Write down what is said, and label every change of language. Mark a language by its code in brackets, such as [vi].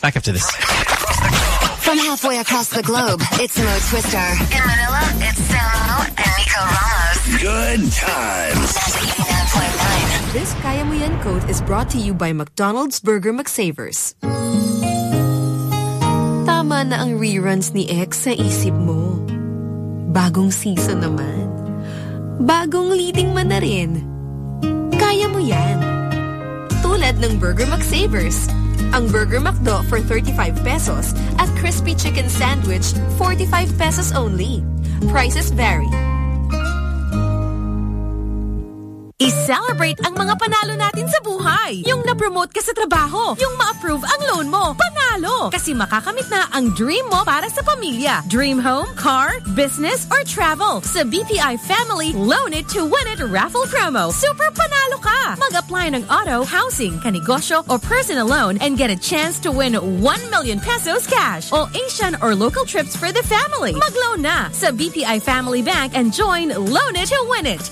[en] Back after this. From halfway across the globe, it's Mo Twister. In Manila, it's Samo and Nico Ramos. Good times. This Kaya Mo Yan Code is brought to you by McDonald's Burger McSavers. [tl] Tama na ang reruns ni X sa isip mo. Bagong season naman. Bagong leading man na rin. Kaya mo yan. [en] Tulad ng Burger McSavers. Ang Burger McDo for 35 pesos at Crispy Chicken Sandwich 45 pesos only. Prices vary. [tl] I-celebrate ang mga panalo natin sa buhay. Yung na-promote ka sa trabaho. Yung ma-approve ang loan mo. Panalo! Kasi makakamit na ang dream mo para sa pamilya. [en] Dream home, car, business, or travel. Sa BPI Family, Loan It to Win It raffle promo. [tl] Super panalo ka! [en] Mag-apply ng auto, housing, kanegosyo, or personal loan and get a chance to win 1 million pesos cash. All Asian or local trips for the family. [tl] Mag-loan na sa [en] BPI Family Bank and join Loan It to Win It.